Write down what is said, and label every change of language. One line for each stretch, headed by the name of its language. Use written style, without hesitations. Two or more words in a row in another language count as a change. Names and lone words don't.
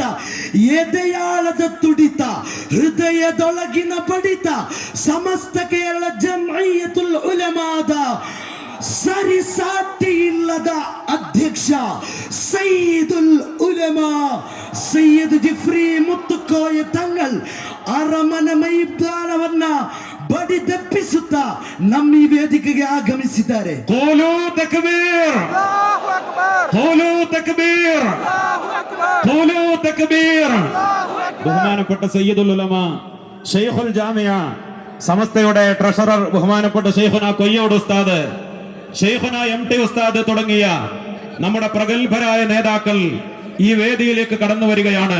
Kannada: ಎದೆಯಾಳದ ತುಡಿತ, ಹೃದಯದೊಳಗಿನ ಬಡಿತ, ಸಮಸ್ತ ಕೇರಳ ಜಂಇಯ್ಯತುಲ್ ಉಲಮಾದ ಸರಿಸಾಟಿ ಇಲ್ಲದ ಅಧ್ಯಕ್ಷ ಸಯ್ಯಿದುಲ್ ಉಲಮಾ ಸಯ್ಯದ್ ಜಿಫ್ರಿ ಮುತ್ತುಕೋಯ ತಂಗಳ್ ಅರಮನೆ ಮೈದಾನವನ್ನ ಬಡಿದೆಪ್ಪಿಸುತ್ತಾ ನಮ್ಮ ಈ ವೇದಿಕೆಗೆ ಆಗಮಿಸಿದ್ದಾರೆ.
Arabic: قولوا تكبير, الله أكبر, قولوا تكبير, الله أكبر, قولوا تكبير. الله أكبر.
Malayalam: ബഹുമാനപ്പെട്ട സയ്യിദുൽ ഉലമ ശൈഖുൽ ജാമിയ സമസ്തയുടെ ട്രഷറർ ബഹുമാനപ്പെട്ട ശൈഖുന കൊയ്യോട് ഉസ്താദ്, ശൈഖുന MT ഉസ്താദ് തുടങ്ങിയ നമ്മുടെ പ്രഗൽഭരായ നേതാക്കൾ ഈ വേദിയിലേക്ക് കടന്നു വരികയാണ്.